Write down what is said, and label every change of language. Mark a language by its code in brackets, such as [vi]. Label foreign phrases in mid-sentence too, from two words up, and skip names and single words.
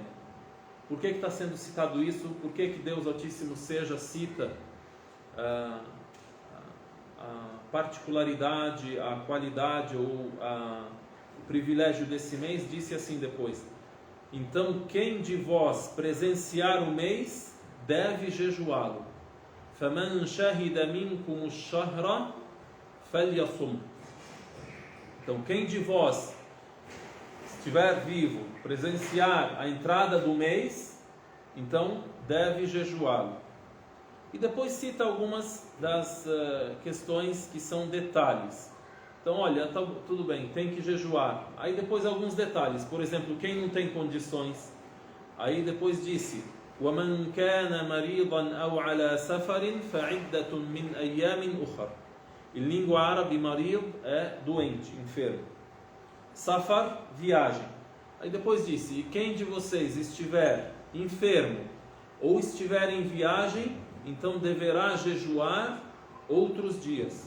[pt] Por que está sendo citado isso? Por que Deus Altíssimo cita a particularidade, a qualidade ou o privilégio desse mês? Disse assim depois: então quem de vós presenciar o mês deve jejuá-lo. [ar] فَمَنْ شَهِدَ مِنْكُمُ الشَّهْرَ فَلْيَصُمْ. [pt] Então quem de vós estiver vivo, presenciar a entrada do mês, então deve jejuá-lo. E depois cita algumas das questões que são detalhes. Então olha, tá, tudo bem, tem que jejuar. Aí depois alguns detalhes, por exemplo, quem não tem condições. Aí depois disse: [ar] وَمَنْ كَانَ مَرِيضًا أَوْ عَلَى سَفَرٍ فَعِدَّةٌ مِنْ أَيَّامٍ أُخَرٍ. [pt] Em língua árabe, marid é doente, enfermo. Safar, viagem. Aí depois disse: e quem de vocês estiver enfermo ou estiver em viagem, então deverá jejuar outros dias.